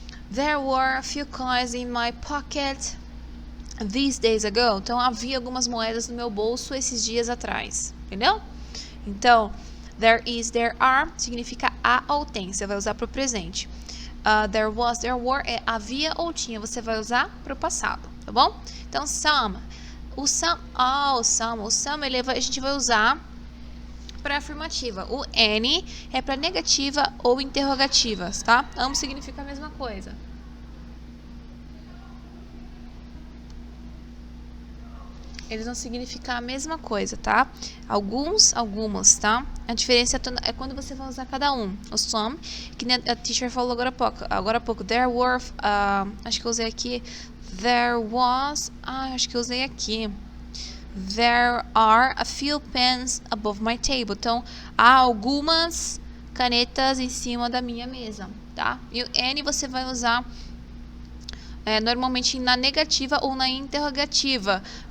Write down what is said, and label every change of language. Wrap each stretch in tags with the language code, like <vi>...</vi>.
<en>There were a few coins in my pocket these days ago.</en> <pt>Então, havia algumas moedas no meu bolso esses dias atrás. Entendeu? Então,</pt> <en>there is, there are</en> <pt>significa há ou tem. Você vai usar para o presente.</pt> <en>There was, there were</en> <pt>é havia ou tinha. Você vai usar para o passado, tá bom? Então, some. O some, a gente vai usar para afirmativa. O any é para negativa ou interrogativas, tá? Ambos significam a mesma coisa. Eles vão significar a mesma coisa, tá? Algumas, tá? A diferença é quando você vai usar cada um. O some, que a teacher falou agora há pouco.</pt> <en>There were,</en> <pt>acho que eu usei aqui.</pt> <en>There was,</en> <pt>acho que eu usei aqui.</pt> <en>There are a few pens above my table.</en> <pt>Então, há algumas canetas em cima da minha mesa, tá? E o any você vai usar normalmente na negativa ou na interrogativa.</pt>